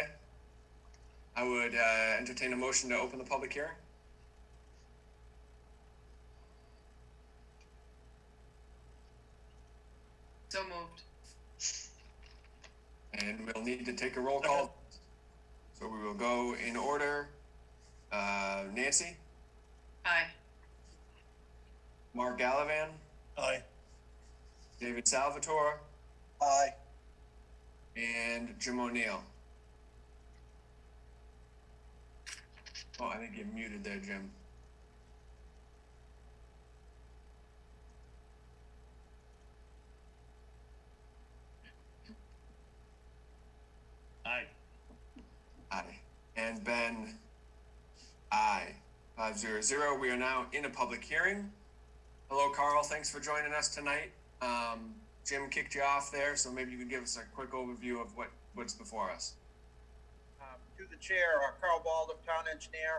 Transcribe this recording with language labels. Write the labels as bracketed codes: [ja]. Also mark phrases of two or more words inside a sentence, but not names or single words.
[en] I would entertain a motion to open the public hearing. So moved. And we'll need to take a roll call. So we will go in order. Nancy? Aye. Mark Gallivan? Aye. David Salvatore? Aye. And Jim O'Neill. Oh, I think you're muted there, Jim. Aye. Aye. And Ben? Aye. 5-0-0. We are now in a public hearing. Hello, Carl. Thanks for joining us tonight. Jim kicked you off there, so maybe you could give us a quick overview of what's before us. To the chair, Carl Baldwin, town engineer.